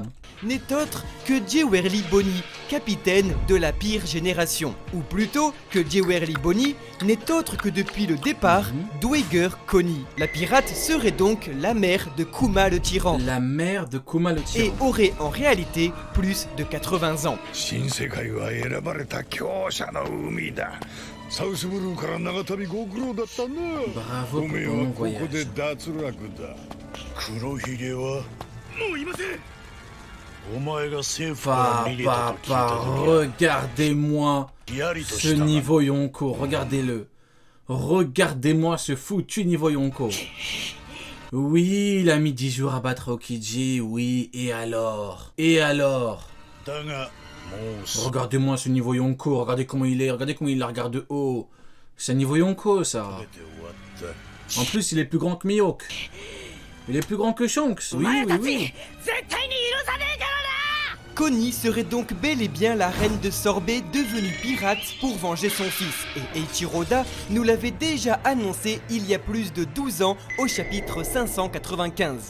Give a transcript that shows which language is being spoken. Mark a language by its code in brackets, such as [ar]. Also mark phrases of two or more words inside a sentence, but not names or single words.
[fr] n'est autre que Djewerli Boni, capitaine de la pire génération. Ou plutôt que Djewerli Boni n'est autre que depuis le départ Dweger Connie. La pirate serait donc la mère de Kuma le tyran La mère de Kuma le et tyran. aurait en réalité plus de 80 ans. [ja] 新世界は選ばれた強者の海だ。サウスブルーから長旅ご苦労だったな。 [fr] Bravo [ja] お [fr] pour [ja] めえ [fr] ton [ja] は [fr] long [ja] ここで [fr] voyage. [ja] 脱落だ。黒ひげはもういません。お前が政府から逃げたと聞いた [fr] Regardez-moi [ja] 時やりと [fr] ce [ja] したが [fr] niveau Yonko, regardez-le. Regardez-moi ce foutu niveau Yonko. Oui, il a mis 10 jours à battre Okiji, oui, et alors? Et alors? [ja] だがもうす [fr] Regardez-moi ce niveau Yonko, regardez comment il est, regardez comment il la regarde de haut. C'est un niveau Yonko, ça. [ja] べて終わった。 [fr] En plus, il est plus grand que Mihawk. Il est plus grand que Shanks, oui, oui, oui. Connie serait donc bel et bien la reine de Sorbet devenue pirate pour venger son fils. Et Eiichiro Oda nous l'avait déjà annoncé il y a plus de 12 ans au chapitre 595.